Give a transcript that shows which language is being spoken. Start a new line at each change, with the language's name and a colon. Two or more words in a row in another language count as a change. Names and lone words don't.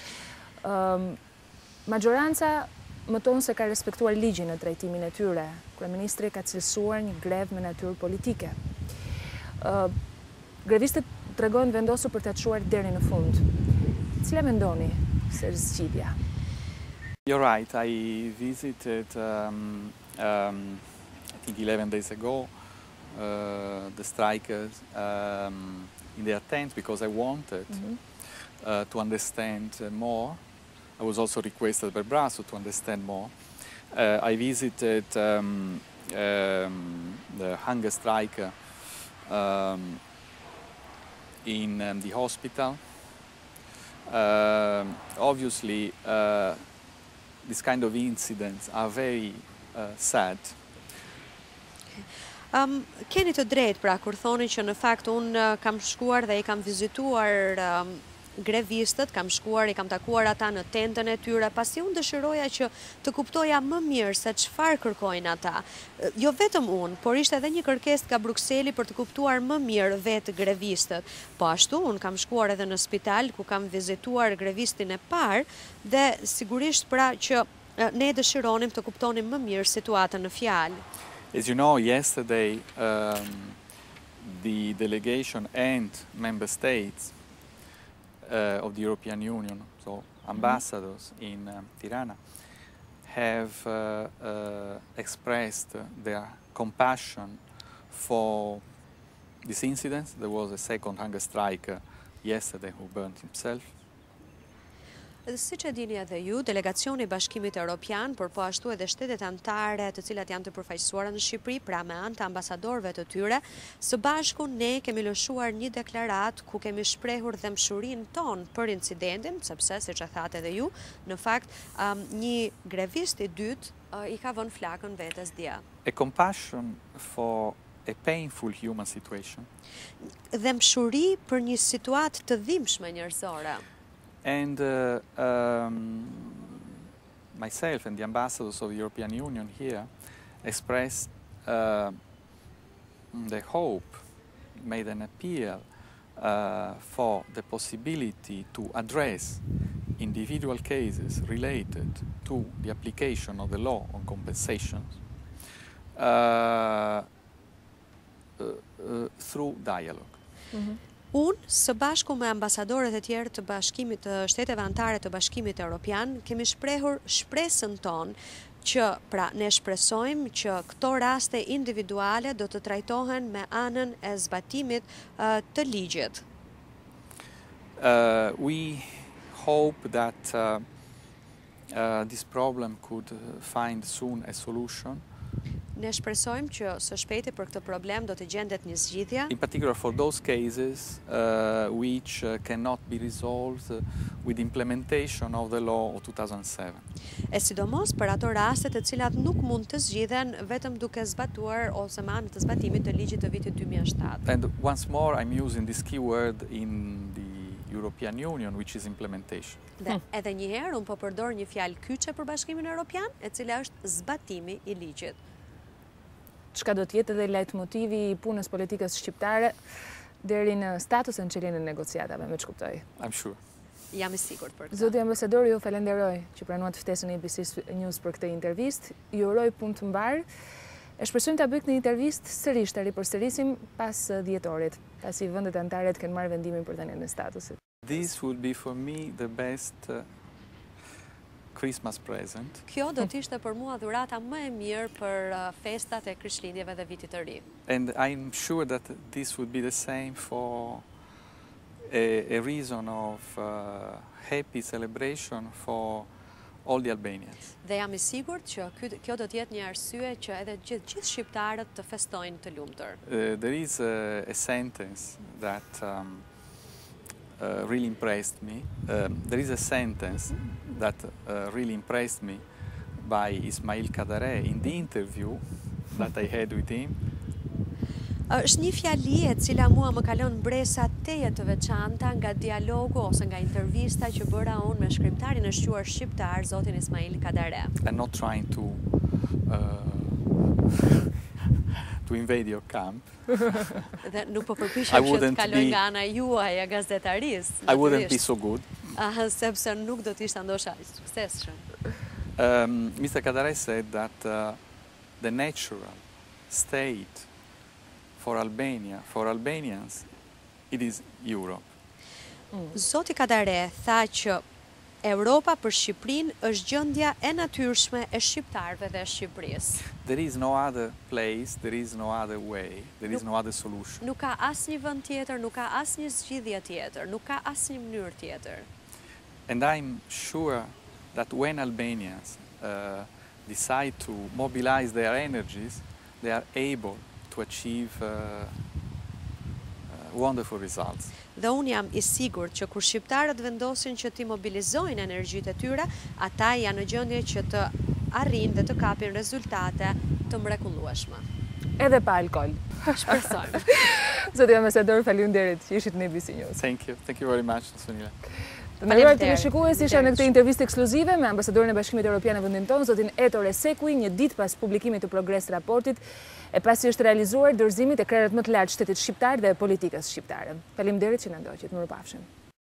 Albanian: Majoranca më tonë se ka respektuar ligjin në trajtimin e tyre. Kryeministri ka cilësuar një grevë me natyrë politike. Grevistët tregojnë vendosur për të çuar deri në fund. Cila mendoni se është zgjidhja?
English: You're right, I visited I think 11 days ago the strikers in their tent because I wanted to understand more. I was also requested by Brasso to understand more. I visited the hunger striker in the hospital. Obviously, these kind of incidents are very sad.
Albanian: Keni të drejtë pra kur thoni që në fakt unë kam shkuar dhe i kam vizituar grevistët, kam shkuar, i kam takuar ata në tentën e tyre, pasi unë dëshiroja që të kuptoja më mirë se çfarë kërkojnë ata. Jo vetëm unë, por ishte edhe një kërkesë nga Brukseli për të kuptuar më mirë vetë grevistët. Po ashtu, unë kam shkuar edhe në spital ku kam vizituar grevistin e parë dhe sigurisht pra që Ne dëshironim të kuptonim më mirë situatën në fjalë.
English: As you know, yesterday the delegation and member states of the European Union, so ambassadors in Tirana, have expressed their compassion for this incident. There was a second hunger striker yesterday who burned himself.
Albanian: Dhe siç e dini edhe ju, delegacioni i Bashkimit Evropian, por po ashtu edhe shtetet anëtare të cilat janë të përfaqësuara në Shqipëri, pra me anë të ambasadorëve të tyre, së bashku ne kemi lëshuar një deklaratë ku kemi shprehur dëmshurinë tonë për incidentin, sepse siç e thatë edhe ju, në fakt një grevist i dytë i ka vënë flakën vetes dia.
English: A compassion for a painful human situation.
Albanian: Dëmshuri për një situatë të dhimbshme njerëzore.
English: And myself and the ambassadors of the European Union here expressed the hope, made an appeal for the possibility to address individual cases related to the application of the law on compensations through dialogue.
Albanian: Unë, së bashku me ambasadorët e tjerë të bashkimit të shteteve anëtare të Bashkimit Evropian, kemi shprehur shpresën tonë që pra ne shpresojmë që këto raste individuale do të trajtohen me anën e zbatimit të ligjit.
English: We hope that this problem could find soon a solution.
Albanian: Ne shpresojmë që së shpejti për këtë problem do të gjendet një zgjidhje.
English: In particular for those cases which cannot be resolved with implementation of the law of 2007.
Albanian: E sidomos për ato raste të cilat nuk mund të zgjidhen vetëm duke zbatuar ose me anë të zbatimit të ligjit të vitit 2007.
English: And once more I'm using this key word in the European Union, which is implementation.
Albanian: Dhe edhe një herë unë po përdor një fjalë kyçe për Bashkimin Evropian, e cila është zbatimi i ligjit. Çka do të jetë edhe lejtmotivi i punës politikës shqiptare deri në statusën çeljen e negociatave, me ç'kuptoj.
English: I'm sure.
Albanian: Jam i sigurt për këtë. Zoti ambasador, ju falenderoj që pranuat ftesën e ABCNEWS për këtë intervistë. Ju uroj punë të mbar. E shpresojmë ta bëjmë një intervistë sërish, ta ripërsërisim pas dhjetorit, pasi vendet anëtare kanë marrë vendimin për dhënien e statusit.
English: This would be for me the best Christmas present.
Albanian: Kjo do të ishte për mua dhurata më e mirë për festat e Krishtlindjeve dhe Vitit të Ri.
English: And I'm sure that this would be the same for a reason of happy celebration for all the Albanians.
Albanian: Dhe jam i sigurt që kjo do të jetë një arsye që edhe gjithë shqiptarët të festojnë të lumtur.
English: There is a sentence that really impressed me. There is a sentence that really impressed me by Ismail Kadare in the interview that I had with him.
Albanian: Është një fjali e cila mua më ka lënë bresa teje të veçanta nga dialogu ose nga intervista që bëra unë me shkrimtarin e shquar shqiptar, zotin Ismail Kadare.
English: I'm not trying to invade your camp.
Albanian: Dhe nuk po përpiqem që të kaloj nga ana juaj e gazetarisë.
English: I wouldn't be so good.
Albanian: Sepse nuk do të ishte ndoshta i suksesshëm.
English: Mr. Kadare said that the natural state for Albania, for Albanians, it is Europe.
Albanian: Zoti Kadare tha që Europa për Shqipërinë është gjendja e natyrshme e shqiptarëve dhe Shqipërisë.
English: There is no other place, there is no other way, there is no other solution.
Albanian: Nuk ka asnjë vend tjetër, nuk ka asnjë zgjidhje tjetër, nuk ka asnjë mënyrë tjetër.
English: And I'm sure that when Albanians decide to mobilize their energies, they are able to achieve wonderful results.
Albanian: Dhe unë jam i sigurt që kur shqiptarët vendosin që të mobilizojnë energjitë e tyre, ata janë në gjendje që të arrijnë dhe të kapin rezultate të mrekullueshme. Edhe pa alkool. Shpresojmë. Zoti ambasador, faleminderit që ishit në ABCNEWS.
English: Thank you. Thank you very much, Sonila.
Albanian: Të nderuar teleshikues, isha në këtë intervistë ekskluzive me ambasadorin e Bashkimit Evropian në vendin tonë, zotin Tetor e Sequi, një ditë pas publikimit të progres raportit, e pasi është realizuar dorëzimit e krerët më të lartë shtetit shqiptar dhe politikës shqiptare. Faleminderit që na ndoqët. Mirupafshim.